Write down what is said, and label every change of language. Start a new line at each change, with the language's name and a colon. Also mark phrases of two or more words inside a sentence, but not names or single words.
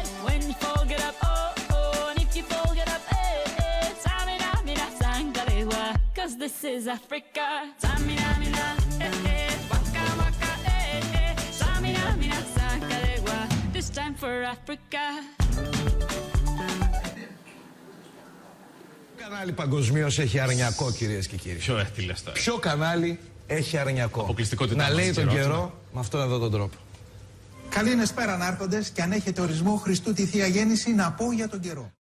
English: When you fall, get up, oh, oh, and if you fall, get up, eh, eh. Samina, mina, sangalewa, 'cause this is Africa. Samina, mina, eh, eh, waka, waka, eh, eh. Samina, mina, sangalewa, this time for Africa.
Greek: Ποιο κανάλι παγκοσμίως έχει αρνιακό, κυρίες και κύριοι? Ποιο κανάλι έχει αρνιακό? Να λέει τον καιρό με αυτόν εδώ τον τρόπο. Καλή είναι σπέραν άρχοντες και αν έχετε ορισμό Χριστού τη Θεία Γέννηση να πω για τον καιρό.